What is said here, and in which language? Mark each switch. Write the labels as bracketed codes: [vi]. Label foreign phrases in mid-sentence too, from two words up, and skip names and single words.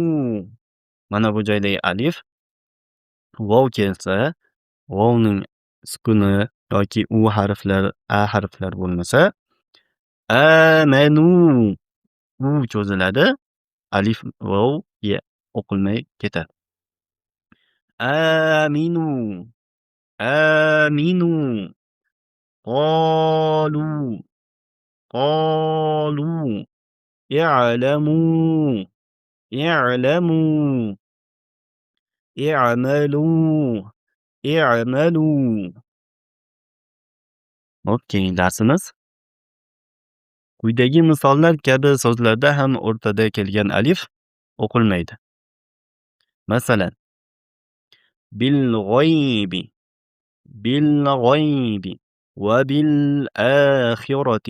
[uz] Mana bu joydagi alif vov kelsa, vovning sukuni yoki u harflar, a harflar bo'lmasa, amanu u cho'ziladi. Alif vov o'qilmay ketadi. [ar] آمنوا آمنوا قالوا قالوا اعلموا اعلموا اعملوا اعملوا. [uz] Keyingi darsimiz quyidagi misollar kabi so'zlarda ham o'rtada kelgan alif o'qilmaydi. Masalan, [ar] بالغيب بالغيب [uz] va [ar] بالآخرة.